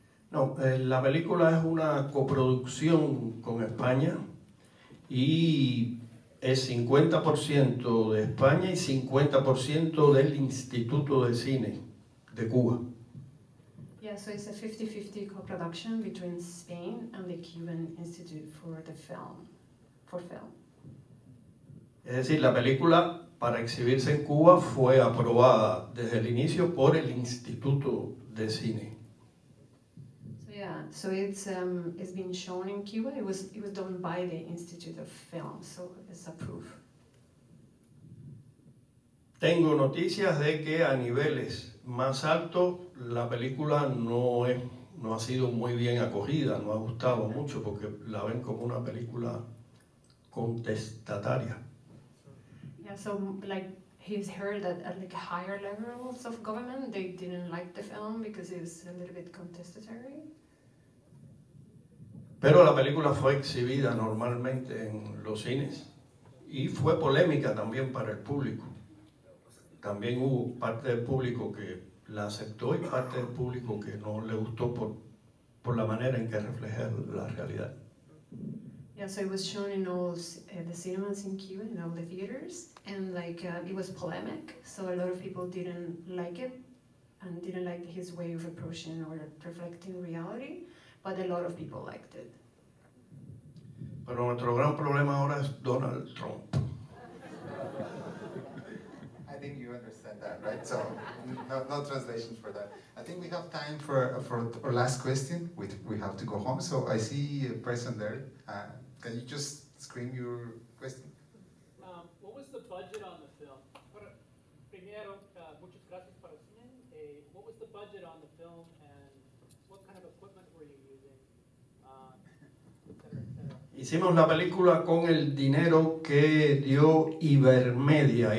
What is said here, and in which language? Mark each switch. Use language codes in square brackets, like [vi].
[es] No, la película es una coproducción con España y es 50% de España y 50% del Instituto de Cine de Cuba. [en] Yeah, so it's a 50-50 co-production between Spain and the Cuban Institute for Film. [es] Es decir, la película para exhibirse en Cuba fue aprobada desde el inicio por el Instituto de Cine. [en] So yeah, so it's been shown in Cuba. It was done by the Institute of Film, so it's approved. [es] Tengo noticias de que a niveles más altos la película no ha sido muy bien acogida, no ha gustado mucho porque la ven como una película contestataria. [en] Yeah, so like he's heard that at like higher levels of government they didn't like the film because it's a little bit contestatory. [es] Pero la película fue exhibida normalmente en los cines y fue polémica también para el público. También hubo parte del público que la aceptó y parte del público que no le gustó por la manera en que refleja la realidad. [en] Yeah, so it was shown in all the cinemas in Cuba, in all the theaters, and like it was polemic. So a lot of people didn't like it and didn't like his way of approaching or reflecting reality, but a lot of people liked it. [es] Pero nuestro gran problema ahora es Donald Trump. [en] I think you understand that, right? So, no translation for that. I think we have time for our last question. We have to go home. So I see a person there. Can you just scream your question? What was the budget on the film? [es] Primero, muchas gracias para el cine. [en] What was the budget on the film, and what kind of equipment were you using? [es] Etcétera, etcétera. Hicimos la película con el dinero que dio Ibermedia.